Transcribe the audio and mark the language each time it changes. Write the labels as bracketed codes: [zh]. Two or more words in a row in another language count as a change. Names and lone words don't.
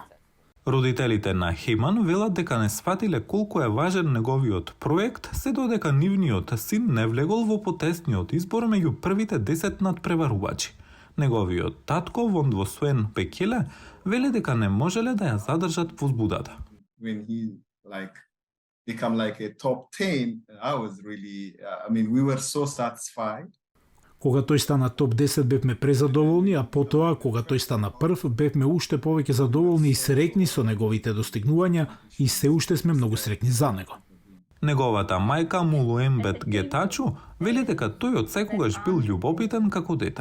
[mk] Родителите на Хеман велат дека не сватиле колку е важен неговиот проект, се додека нивниот син не влегол во потесниот избор меѓу првите 10 надпреварувачи. Неговиот татко, Вондвосуен Бекеле, вели дека не можеле да ја задржат возбудата. [en] When he become a top 10, I was really, we were so satisfied. [mk] Кога тој стана топ 10 бевме презадоволни, а потоа кога тој стана прв бевме уште повеќе задоволни и среќни со неговите достигнувања и се уште сме многу среќни за него. Неговата мајка Мулуембет Гетачу вели дека тој од секогаш бил љубопитен како дете.